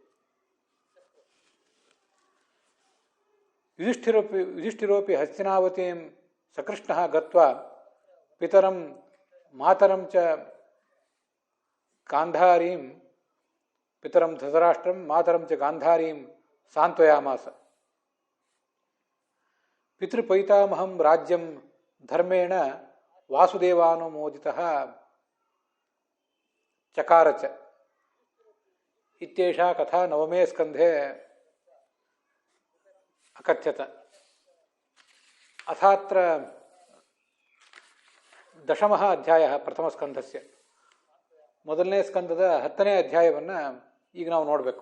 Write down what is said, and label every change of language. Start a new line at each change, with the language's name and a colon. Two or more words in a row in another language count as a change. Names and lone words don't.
Sanskrit: ಯುಧಿಷ್ಠಿರೋಪಿ ಹಸ್ತಿನಾವತೀಂ ಸಕೃಷ್ಣಃ ಗತ್ವಾ ಪಿತರಂ ಮಾತರಂ ಚ ಗಾಂಧಾರೀಂ, ಪಿತರಂ ಧೃತರಾಷ್ಟ್ರಂ ಮಾತರಂ ಚ ಗಾಂಧಾರೀಂ ಸಾಂತ್ವಯಾಮಾಸ. ಪಿತೃಪೈತಾಮಹಂ ರಾಜ್ಯಂ ಧರ್ಮೇಣ ವಾಸುದೇವಾನುಮೋದಿತಃ ಚಕಾರ ಚ. ಇತ್ಯೇಷಾ ಕಥಾ ನವಮೇ ಸ್ಕಂಧೆ ಅಕಥ್ಯತ. ಅಥಾತ್ರ ದಶಮಃ ಅಧ್ಯಾಯಃ ಪ್ರಥಮಸ್ಕಂಧಸ್ಯ.
Kannada: ಮೊದಲನೇ ಸ್ಕಂದದ 10ನೇ ಅಧ್ಯಾಯವನ್ನು ಈಗ ನಾವು ನೋಡಬೇಕು.